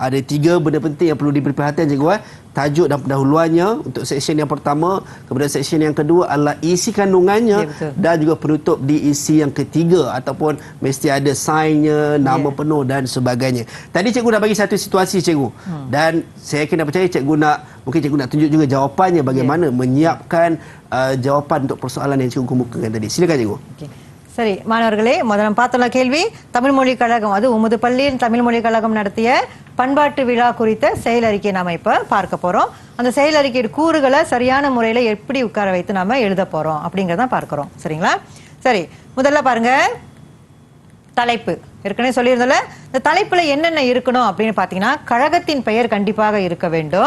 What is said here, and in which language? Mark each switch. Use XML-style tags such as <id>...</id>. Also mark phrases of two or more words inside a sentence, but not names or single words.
<ms>Ada 3 benda penting yang perlu diberi perhatian Cikgu. Tajuk dan pendahuluannya untuk seksyen yang pertama, kemudian seksyen yang kedua adalah isi kandungannya, dan juga penutup di isi yang ketiga ataupun mesti ada signnya, nama penuh dan sebagainya. Tadi Cikgu dah bagi satu situasi Cikgu, dan saya yakin dan percaya mungkin Cikgu nak tunjuk juga jawapannya bagaimana menyiapkan jawapan untuk persoalan yang Cikgu kemukakan tadi. Silakan Cikgu.</ms> <ta>சரி மாணவர்களே, முதல்ல பார்த்தோம்ல கேள்வி, தமிழ் மொழி கழகம், அது உமது பள்ளியில் தமிழ் மொழி கழகம் நடத்திய பண்பாட்டு விழா குறித்த செயல் அறிக்கை நாம இப்ப பார்க்க போறோம். அந்த செயல் அறிக்கையோட கூறுகளை சரியான முறையில எப்படி உட்கார வைத்து நாம எழுத போறோம் அப்படிங்கறத பார்க்கிறோம். சரிங்களா? சரி, முதல்ல பாருங்க, தலைப்பு ஏற்கனவே சொல்லியிருந்தல, இந்த தலைப்புல என்னென்ன இருக்கணும் அப்படின்னு பாத்தீங்கன்னா, கழகத்தின் பெயர் கண்டிப்பாக இருக்க வேண்டும்.</ta>